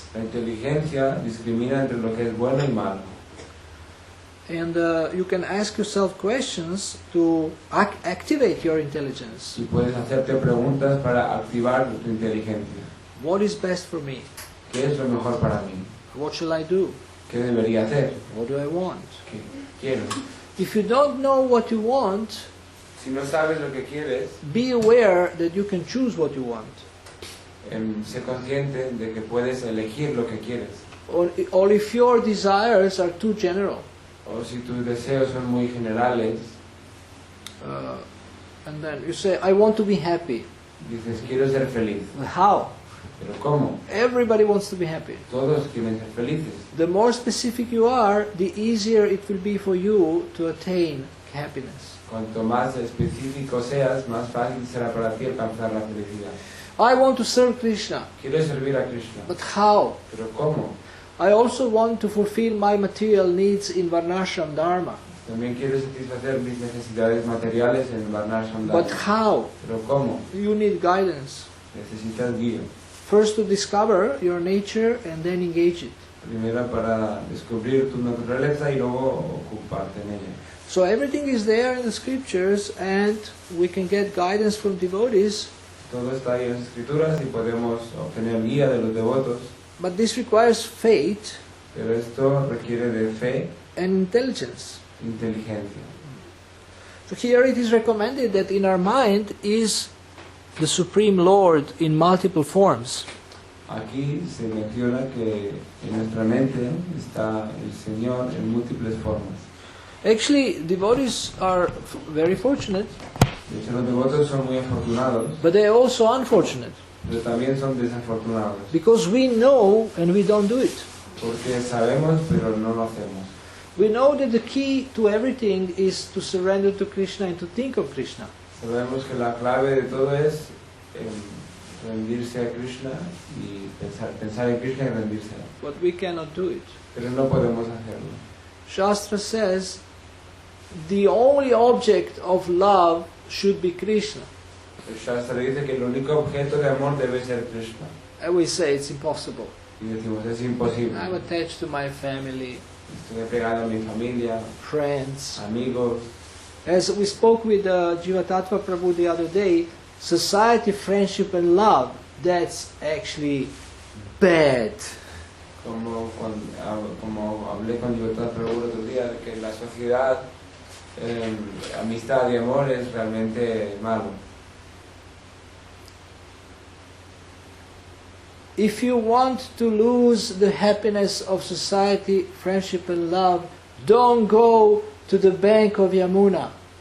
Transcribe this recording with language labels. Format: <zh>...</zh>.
<es>La inteligencia discrimina entre lo que es bueno y malo.</es> <en>And you can ask yourself questions to activate your intelligence.</en> <es>Y puedes hacerte preguntas para activar tu inteligencia.</es> <en>What is best for me?</en> <es>¿Qué es lo mejor para mí?</es> <en>What shall I do?</en> <es>¿Qué debería hacer?</es> <en>What do I want?</en> <es>¿Qué quiero?</es> <en>If you don't know what you want,</en> <es>Si no sabes lo que quieres,</es> <en>be aware that you can choose what you want.</en> <es>sé consciente de que puedes elegir lo que quieres.</es> <en>Or if your desires are too general,</en> <es>O si tus deseos son muy generales,</es> <en>and then you say, I want to be happy.</en> <es>dices, quiero ser feliz.</es> <en>How?</en> <es>¿Pero cómo?</es> <en>Everybody wants to be happy.</en> <es>Todos quieren ser felices.</es> <en>The more specific you are, the easier it will be for you to attain happiness.</en> <es>Cuanto más específico seas, más fácil será para ti alcanzar la felicidad.</es> <en>I want to serve Krishna,</en> <es>Quiero servir a Krishna.</es> <en>but how?</en> <es>¿Pero cómo?</es> <en>I also want to fulfill my material needs in Varnashram Dharma,</en> <es>También quiero satisfacer mis necesidades materiales en Varnashram</es> <en>but</en> <es>Dharma.</es> <en>how?</en> <es>¿Pero cómo?</es> <en>You need guidance.</en> <es>Necesitas guía.</es> <en>First to discover your nature and then engage it.</en> <es>Primero para descubrir tu naturaleza y luego ocuparte en ella.</es> <en>So everything is there in the scriptures and we can get guidance from devotees,</en> <es>Todo está ahí en las escrituras y podemos obtener guía de los devotos,</es> <en>but this requires faith</en> <es>pero esto requiere de fe</es> <en>and intelligence.</en> <es>e inteligencia.</es> <en>So here it is recommended that in our mind is the Supreme Lord in multiple forms.</en> <es>Aquí se menciona que en nuestra mente está el Señor en múltiples formas.</es> <en>Actually, devotees are very fortunate,</en> <es>De hecho, los devotos son muy afortunados,</es> <en>but they are also unfortunate</en> <es>pero también son desafortunados,</es> <en>because we know and we don't do it.</en> <es>porque sabemos pero no lo hacemos.</es> <en>We know that the key to everything is to surrender to Krishna and to think of Krishna.</en> <es>Sabemos que la clave de todo es rendirse a Krishna y pensar en Krishna y rendirse.</es> <en>But we cannot do it.</en> <es>Pero no podemos hacerlo.</es> <en>Shastra says the only object of love should be Krishna.</en> <es>El Shastra dice que el único objeto de amor debe ser Krishna.</es> <en>And we say it's impossible.</en> <es>Y decimos, es imposible.</es> <en>I'm attached to my family.</en> <es>Estoy apegado a mi familia,</es> <en>friends.</en> <es>amigos.</es> <en>As we spoke with Jivatattva Prabhu the other day, society, friendship and love, that's actually bad.</en> <es>Como hablé con Libertad Prabhu el otro día, de que la sociedad, amistad y amor es realmente malo.</es> <en>If you want to lose the happiness of society, friendship and love, don't go to the bank of Yamuna.</en>